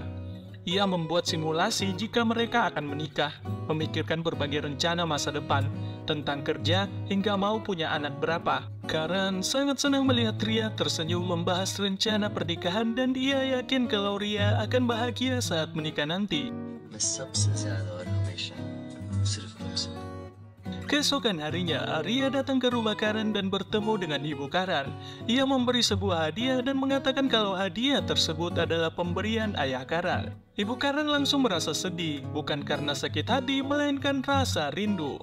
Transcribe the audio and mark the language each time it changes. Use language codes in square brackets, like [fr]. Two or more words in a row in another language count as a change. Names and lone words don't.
[id] Ia membuat simulasi jika mereka akan menikah, memikirkan berbagai rencana masa depan, tentang kerja hingga mau punya anak berapa. Karan sangat senang melihat Ria tersenyum membahas rencana pernikahan dan dia yakin kalau Ria akan bahagia saat menikah nanti. [hi] मैं सबसे ज्यादा और हमेशा सिर्फ तुमसे। [id] Keesokan harinya, Ria datang ke rumah Karan dan bertemu dengan ibu Karan. Ia memberi sebuah hadiah dan mengatakan kalau hadiah tersebut adalah pemberian ayah Karan. Ibu Karan langsung merasa sedih, bukan karena sakit hati, melainkan rasa rindu.